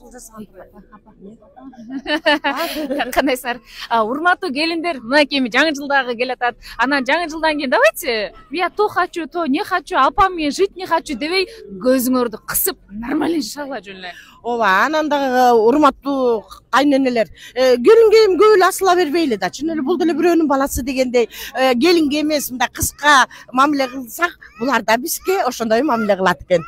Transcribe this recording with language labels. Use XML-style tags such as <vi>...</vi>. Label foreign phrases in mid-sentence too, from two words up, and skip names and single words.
<ky>Кандайсыздар? Урматтуу келиндер, мынакей жаңы жылдагы келатат. Анан жаңы жылдан кийин</ky> <ru>давайте я то хочу, то не хочу,</ru> <ky>апам мен</ky> <ru>жить не хочу</ru> <ky>дебей көзүңөрдү кысып нормалешала жөнүнө. Ооба, анан дагы урматтуу кайненелер, келинге эми көп эле асыла бербейли да. Чын эле бул деле бирөөнүн баласы дегендей, келинге эмес, мындай кыска мамиле кылсак, булар да бизге ошондой мамиле кылат экен.</ky>